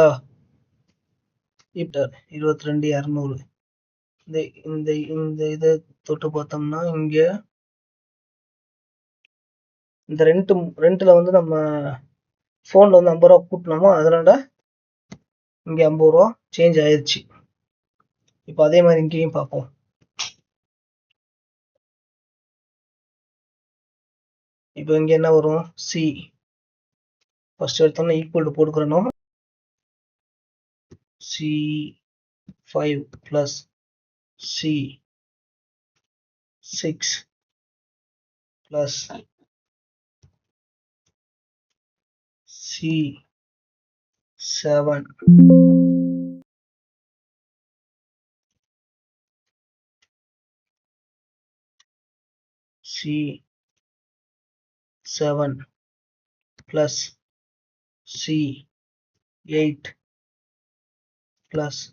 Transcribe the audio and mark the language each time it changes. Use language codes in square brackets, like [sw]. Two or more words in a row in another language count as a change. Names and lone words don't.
[ta] இப்போ 22,200 இந்த இதை தொட்டு பார்த்தோம்னா இங்க இந்த ரெண்ட்ல வந்து நம்ம ஃபோனில் வந்து 50 ரூபா கூட்டினோமோ அதனால இங்கே 50 ரூபா சேஞ்ச் ஆயிடுச்சு. இப்போ அதே மாதிரி இங்கேயும் பார்ப்போம். இப்போ இங்கே என்ன வரும், [en] C first [ta] எடுத்தோம்னா [en] equal to [ta] போட்டுக்கிறணும். [en] C5 plus C6 plus C7 plus C8 plus